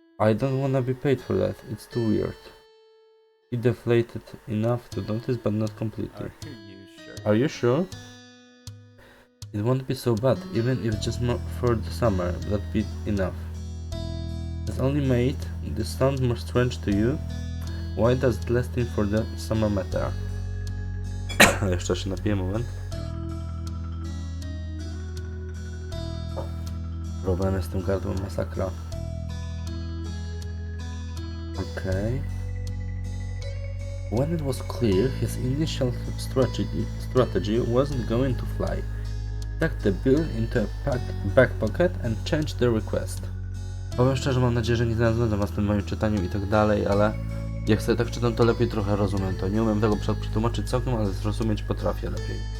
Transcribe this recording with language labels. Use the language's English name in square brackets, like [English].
[English] I don't wanna be paid for that, it's too weird. He deflated enough to notice, but not completely. Are you sure? It won't be so bad, even if just for the summer, that'd be enough. It's only made this sound more strange to you. Why does it lasting for the summer matter? [Polish] Jeszcze się napiję, moment. Problemy z tym gardłem, masakra. [English] Okay. When it was clear his initial strategy wasn't going to fly, tucked the bill into a back pocket and changed the request. [Polish] Powiem szczerze, mam nadzieję, że nie znalazłem was w tym moim czytaniu i tak dalej, ale jak sobie tak czytam, to lepiej trochę rozumiem to. Nie umiem tego przetłumaczyć całkiem, ale zrozumieć potrafię lepiej.